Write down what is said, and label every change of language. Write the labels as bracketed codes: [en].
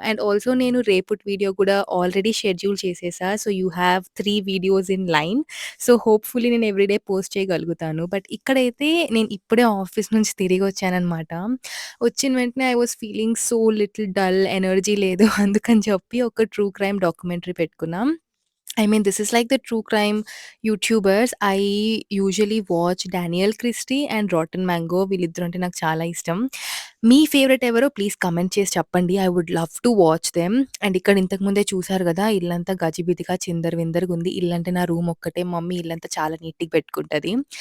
[te] And also నేను రేపటి video కూడా ఆల్రెడీ షెడ్యూల్ చేసేసా. [en] So you have 3 videos in line. So, hopefully [te] నేను ఎవ్రీడే పోస్ట్ చేయగలుగుతాను. బట్ ఇక్కడైతే నేను ఇప్పుడే ఆఫీస్ నుంచి తిరిగొచ్చాననమాట. వచ్చిన వెంటనే [en] I was feeling so little dull, [te] energy లేదు. అందుకని చెప్పి ఒక ట్రూ క్రైమ్ డాక్యుమెంటరీ పెట్టుకున్నా. [en] I mean, this is like the true crime YouTubers. I usually watch 'Daniel Christie' and 'Rotten Mango' [te] వీళ్ళిద్దరంటే నాకు చాలా ఇష్టం. మీ ఫేవరెట్ ఎవరో ప్లీజ్ కమెంట్ చేసి చెప్పండి. [en] I would love to watch them. And [te] ఇక్కడ ఇంతకు ముందే చూసారు గదా! ఇల్లంతా గజిబిజిగా చిందరవిందరగుంది. ఇల్లంటే నా రూమ్ ఒక్కటే. మమ్మీ ఇల్లంతా చాలా నీట్‌గా పెట్టుకుంటది.